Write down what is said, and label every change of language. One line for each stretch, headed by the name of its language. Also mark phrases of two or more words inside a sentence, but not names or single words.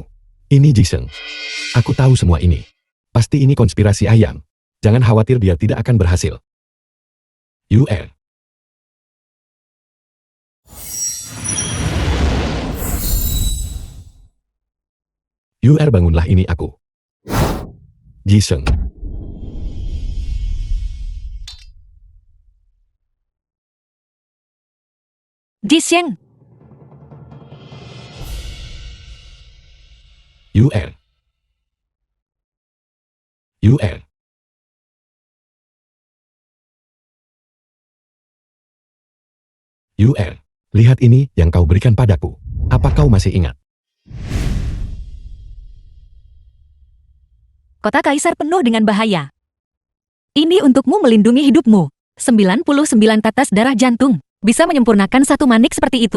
Indonesian: Ini Jisheng. Aku tahu semua ini. Pasti ini konspirasi ayam. Jangan khawatir, dia tidak akan berhasil. UR. UR, bangunlah, ini aku. Jisheng. Jisheng, UR. UR. UR. Lihat ini yang kau berikan padaku. Apa kau masih ingat? kota kaisar penuh dengan bahaya. Ini untukmu melindungi hidupmu. 99 tetes darah jantung bisa menyempurnakan satu manik seperti itu.